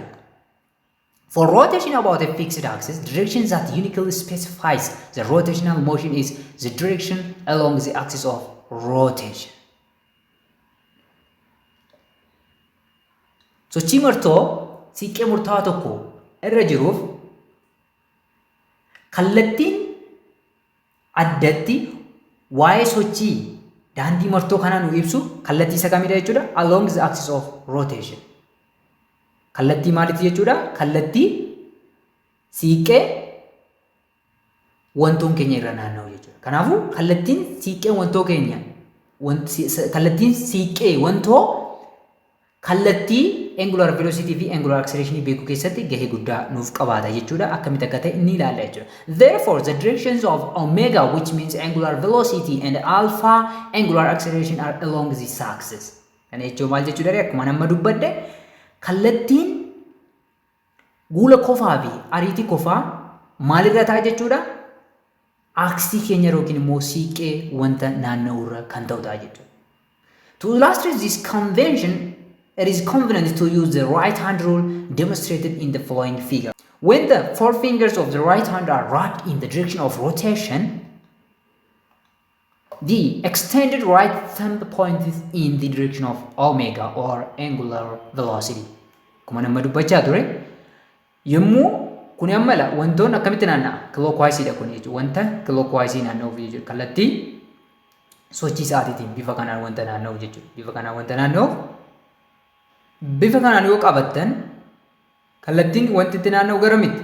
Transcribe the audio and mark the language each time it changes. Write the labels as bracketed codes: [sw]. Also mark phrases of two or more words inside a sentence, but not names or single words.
[en] For rotation about a fixed axis, direction that uniquely specifies the rotational motion is the direction along the axis of rotation. [om] Sochii martoo siiqqee murtaawaa tokko irra jiruuf kallattiin addatti waa'ee sochii daandii martoo kanaa nu ibsu kallattii isa kamidha jechuudha? [en] Along the axis of rotation. [om] Kallattii maaliiti jechuudha? Kallattii siiqqee wantoon keenya irra naanna'u jechuudha. Kanaafuu kallattiin siiqqee wantoo keenya kallattiin siiqqee wantoo kallattii [en] angular velocity [om] fi [en] angular acceleration [om] beekuu keessatti gahee guddaa nuuf qabaata jechuudha. Akkamitti akka ta'e ni ilaalla jechuudha. [en] Therefore the directions of omega, which means angular velocity, and alpha angular acceleration are along this axis. [om] Kana jechuun maal jechuudha? Akkuma nama dubbadde kallattiin guula kofaa fi ariitii kofaa maalirra ta'a jechuudha? Aaksii keenya yookiin immoo siiqqee wanta naanna'urra kan ta'u ta'a jechuudha. [en] To illustrate this convention, it is convenient to use the right hand rule demonstrated in the following figure. When the four fingers of the right hand are wrapped in the direction of rotation, the extended right thumb points in the direction of omega or angular velocity. [om] Kuma nama dubbachaa ture yommuu kun ammala wantoon akkamitti naanna'a? Clockwise dha kun jechuudha. Wanta clockwise naanna'uuf jechuudha. Kallattii sochii sa'aatiitiin bifa kanaan wanta naanna'u jechuudha. Bifa kanaan wanta naanna'uuf bifa kanaan yoo qabattan kallattiin wanti itti naanna'u gara miti?